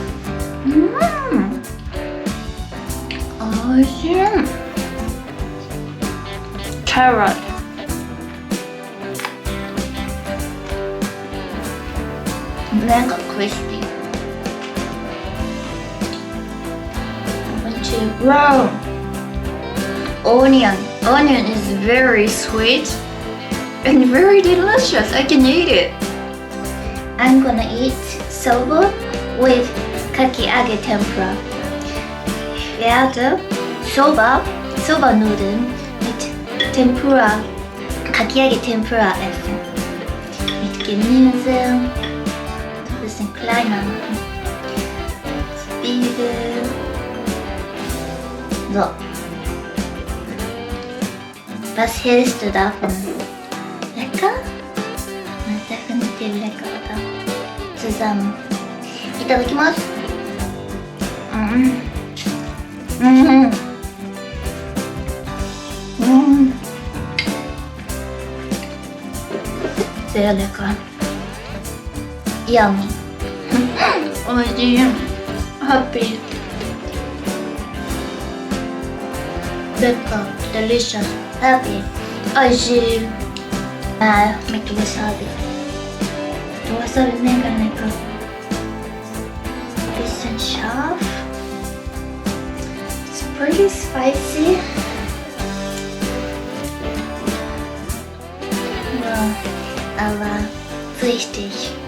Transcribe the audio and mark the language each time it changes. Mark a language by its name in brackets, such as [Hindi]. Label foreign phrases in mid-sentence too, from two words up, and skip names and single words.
[Japanese] おいしい。キャロット。なんかクリスピー。Wow. [English] Onion is very sweet and very delicious. I can eat it. I'm gonna eat soba with Kakiage Tempura. [German] werde Soba-noodles mit Tempura, Kakiage Tempura essen. Mit Gemüse, ein bisschen kleiner machen. Zwiebel. So. Was hältst du davon? Lecker? Definitiv lecker, oder? Zusammen. いただきます。Sehr lecker. Yummy. [Japanese] おいしい。Happy. [English] Lecker. Delicious. Happy. [German] おいしい。mit Wasabi. Wasabi ist mega lecker. Bisschen scharf. [English] It's pretty spicy. [German] Ja, aber richtig.